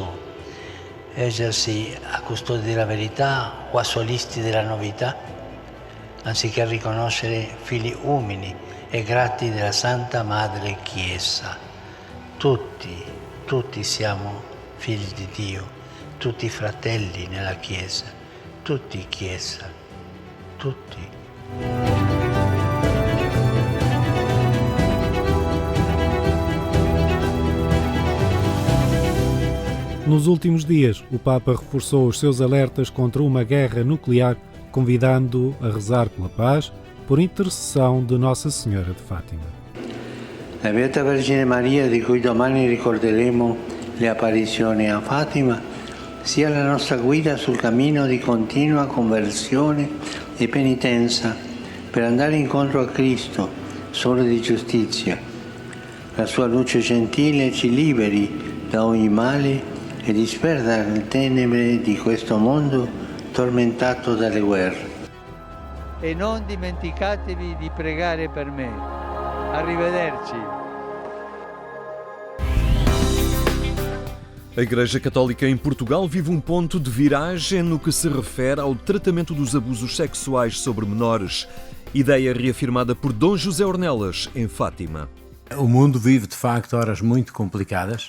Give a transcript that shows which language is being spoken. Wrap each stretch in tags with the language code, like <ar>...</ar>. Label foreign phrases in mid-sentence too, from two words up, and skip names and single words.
<it>Ergersi a custodi della verità o a solisti della novità, anziché riconoscere figli umili e grati della Santa Madre Chiesa. Tutti siamo figli di Dio, tutti fratelli nella Chiesa, tutti Chiesa, tutti. Nos últimos dias, o Papa reforçou os seus alertas contra uma guerra nuclear, convidando a rezar pela paz por intercessão de Nossa Senhora de Fátima. La Beata Vergine Maria, di cui domani ricorderemo le apparizioni a Fatima, sia la nostra guida sul cammino di continua conversione e penitenza per andare incontro a Cristo, sole di giustizia. La sua luce gentile ci liberi da ogni male e disperda le tenebre di questo mondo tormentato dalle guerre. e non dimenticatevi di pregare per me. Arrivederci.</it> <pt>A Igreja Católica em Portugal vive um ponto de viragem no que se refere ao tratamento dos abusos sexuais sobre menores. Ideia reafirmada por Dom José Ornelas, em Fátima. O mundo vive, de facto, horas muito complicadas.</pt>